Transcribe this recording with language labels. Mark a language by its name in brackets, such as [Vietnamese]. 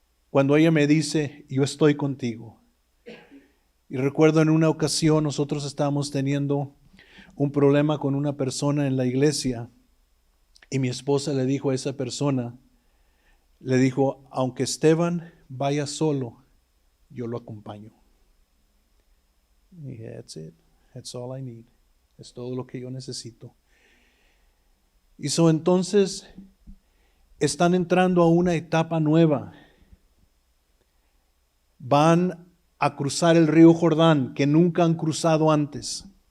[Spanish] Cuando ella me dice, yo estoy contigo. Y recuerdo en una ocasión nosotros estábamos teniendo un problema con una persona en la iglesia y mi esposa le dijo a esa persona, le dijo, aunque Esteban vaya solo, yo lo acompaño. Y dije, [English] that's it, that's all I need. [Spanish] Es todo lo que yo necesito. Y entonces están entrando a una etapa nueva. Van a cruzar el río Jordán que nunca han cruzado antes.